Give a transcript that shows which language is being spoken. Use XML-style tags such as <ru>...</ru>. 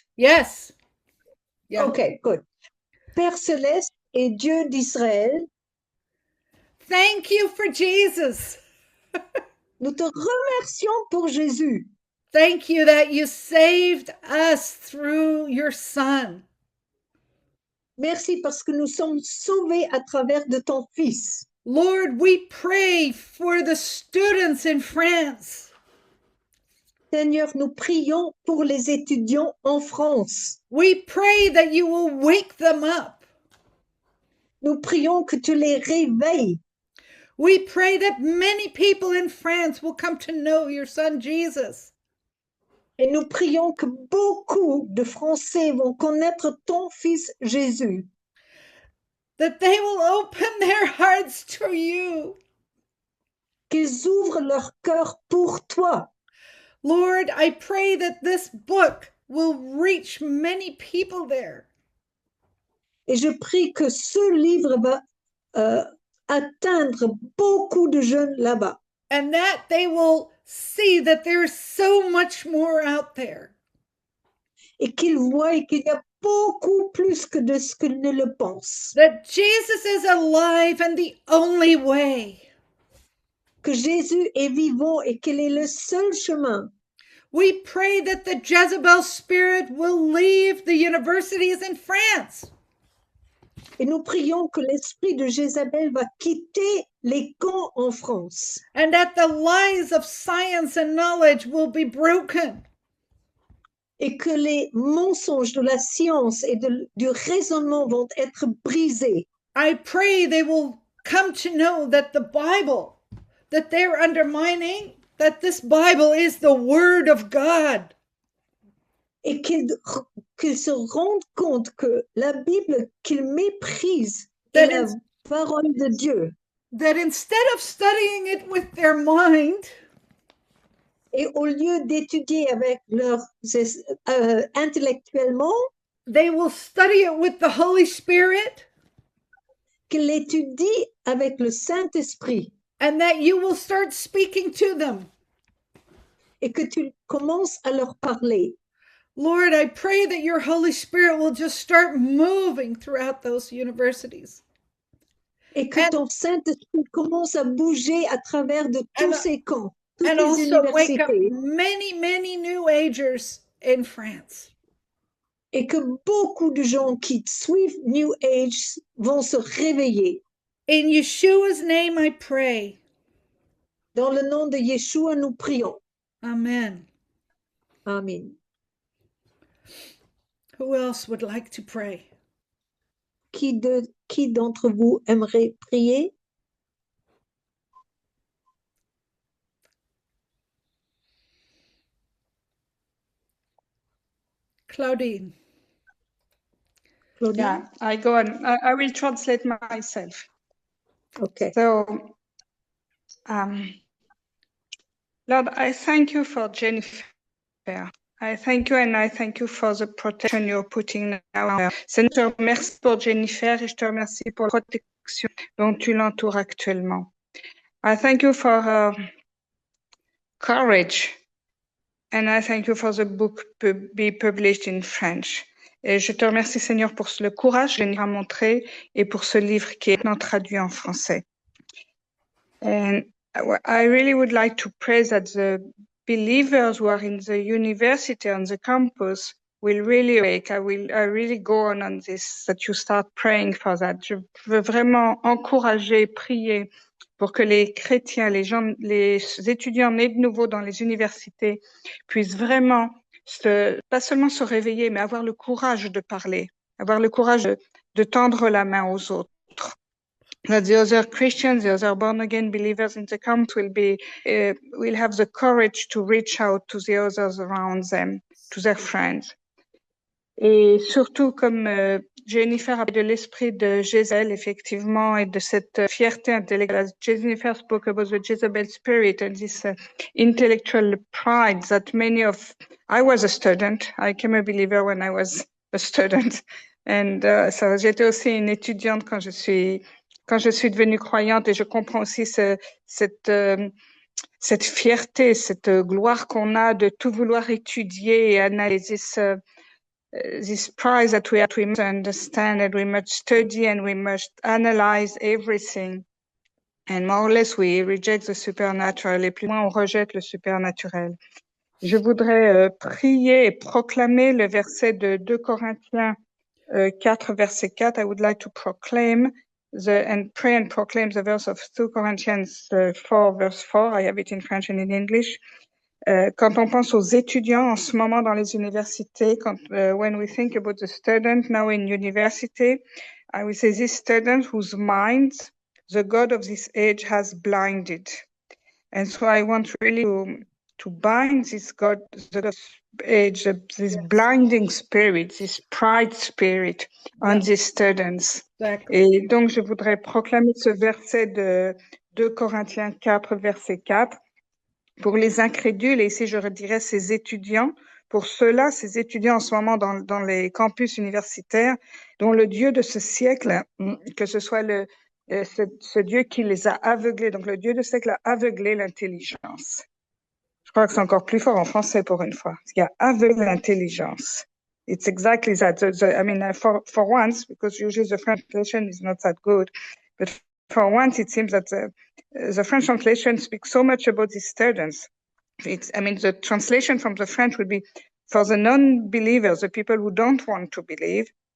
<en>yes. Yeah. Okay, good.</en> <fr>Père Céleste et Dieu d'Israël,</fr> <en>Thank you for Jesus.</en> <fr>nous te remercions pour Jésus.</fr> <en>Thank you that you saved us through your Son.</en> <fr>Merci parce que nous sommes sauvés à travers de ton Fils.</fr> <en>Lord, we pray for the students in France.</en> <fr>Seigneur, nous prions pour les étudiants en France.</fr> <en>We pray that you will wake them up.</en> <fr>Nous prions que tu les réveilles.</fr> <en>We pray that many people in France will come to know your Son Jesus.</en> <fr>Et nous prions que beaucoup de Français vont connaître ton Fils Jésus.</fr> <en>That they will open their hearts to you.</en> <fr>Qu'ils ouvrent leur cœur pour toi.</fr> <en>Lord, I pray that this book will reach many people there.</en> <fr>Et je prie que ce livre va atteindre beaucoup de jeunes là-bas.</fr> <en>And that they will see that there's so much more out there.</en> <fr>Et qu'ils voient qu'il y a beaucoup plus que de ce qu'ils ne le pensent.</fr> <en>That Jesus is alive and the only way.</en> <fr>Que Jésus est vivant et qu'il est le seul chemin.</fr> <en>We pray that the Jezebel spirit will leave the universities in France.</en> <fr>Et nous prions que l'esprit de Jézabel va quitter les camps en France.</fr> <en>And that the lies of science and knowledge will be broken.</en> <fr>Et que les mensonges de la science et du raisonnement vont être brisés.</fr> <en>I pray they will come to know that the Bible, that they're undermining, that this Bible is the Word of God.</en> <fr>Et qu'ils se rendent compte que la Bible qu'ils méprisent est la parole de Dieu.</fr> <en>That instead of studying it with their mind,</en> <fr>et au lieu d'étudier avec leurs intellectuellement,</fr> <en>they will study it with the Holy Spirit.</en> <fr>Qu'ils l'étudient avec le Saint-Esprit.</fr> <en>And that you will start speaking to them.</en> <fr>Et que tu commences à leur parler.</fr> <en>Lord, I pray that your Holy Spirit will just start moving throughout those universities.</en> <fr>Et que ton Saint-Esprit commence à bouger à travers de tous ces camps, toutes</fr> <en>and</en> <fr>les</fr> <en>also wake up</en> <fr>universités.</fr> <en>many new agers in France.</en> <fr>Et que beaucoup de gens qui suivent New Age vont se réveiller.</fr> <en>In Yeshua's name I pray.</en> <fr>Dans le nom de Yeshua, nous prions.</fr> <en>Amen. Amen. Who else would like to pray?</en> <fr>Qui d'entre vous aimerait prier? Claudine.</fr> <en>Yeah, I go on. I will translate myself. Okay. So, Lord, I thank you for Jennifer. I thank you and I thank you for the protection you're putting now.</en> <fr>Seigneur, je te remercie pour Jennifer et je te remercie pour la protection dont tu l'entoures actuellement.</fr> <en>I thank you for her courage and I thank you for the book to be published in French.</en> <fr>Et je te remercie, Seigneur, pour le courage que Jennifer a montré et pour ce livre qui est maintenant traduit en français.</fr> <en>And I really would like to pray that the believers who are in the university, on the campus, will really wake. I really go on this, that you start praying for that.</en> <fr>Je veux vraiment encourager, prier pour que les chrétiens, les étudiants nés de nouveau dans les universités puissent vraiment pas seulement se réveiller, mais avoir le courage de parler, avoir le courage de tendre la main aux autres.</fr> <en>That the other Christians, the other born-again believers in the camp will have the courage to reach out to the others around them, to their friends.</en> <fr>Et surtout, comme Jennifer a parlé de l'esprit de Jézabel, effectivement, et de cette fierté intellectuelle.</fr> <en>Jennifer spoke about the Jezebel spirit and this intellectual pride that I was a student. I became a believer when I was a student. And so</en> <fr>j'étais aussi une étudiante quand je suis devenue croyante, et je comprends aussi cette fierté, cette gloire qu'on a de tout vouloir étudier et analyser</fr> <en>this pride that we must understand, and we must study and we must analyze everything. And more or less we reject the supernatural,</en> <fr>et plus loin on rejette le supernaturel. Je voudrais prier et proclamer le verset de 2 Corinthiens 4, verset 4.</fr> <en>I would like to proclaim and pray and proclaim the verse of 2 Corinthians 4, verse 4. I have it in French and in English.</en> <fr>Quand on pense aux étudiants en ce moment dans les universités,</fr> <en>when we think about the student now in university, I would say this student whose minds the God of this age has blinded. And so I want really to bind this God, the age, this blinding spirit, this pride spirit on these students. Exactly.</en> <fr>Et donc, je voudrais proclamer ce verset de 2 Corinthiens 4, verset 4, pour les incrédules, et ici je redirais ces étudiants, pour ceux-là, ces étudiants en ce moment dans les campus universitaires, dont le Dieu de ce siècle, que ce soit ce Dieu qui les a aveuglés, donc le Dieu de ce siècle a aveuglé l'intelligence. Je crois que c'est encore plus fort en français pour une fois, parce qu'il a aveuglé l'intelligence.</fr> <en>It's exactly that. I mean, for once, because usually the French translation is not that good, but for once it seems that the French translation speaks so much about these students. The translation from the French would be for the non-believers, the people who don't want to believe.</en>